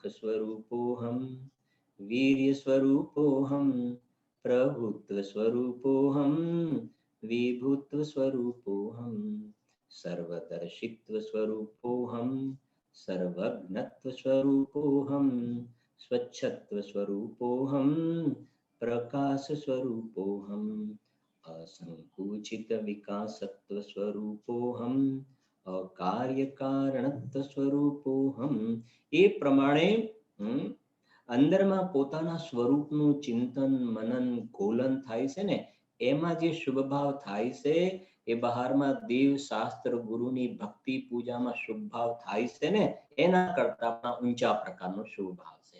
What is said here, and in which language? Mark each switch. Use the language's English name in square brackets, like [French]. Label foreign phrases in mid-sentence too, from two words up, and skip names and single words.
[Sanskrit] स्वरूपोहम, वीर्य स्वरूपोहम, प्रभुत्व स्वरूपोहम, विभुत्व स्वरूपोहम, सर्वदर्शित्व स्वरूपोहम, सर्वज्ञत्व स्वरूपोहम, स्वच्छत्व स्वरूपोहम, प्रकाश स्वरूपोहम, असंकुचित विकासत्व स्वरूपोहम, अकार्य कारणत्व स्वरूपोहम. [Gujarati] એ પ્રમાણે અંદરમાં પોતાના સ્વરૂપનું ચિંતન મનન ગોલન થાય છે ને, એમાં જે શુભ ભાવ થાય છે એ બહારમાં દેવ શાસ્ત્ર ગુરુની ભક્તિ પૂજામાં શુભ ભાવ થાય છે ને, એના કરતા પણ ઊંચા પ્રકારનો શુભ ભાવ છે.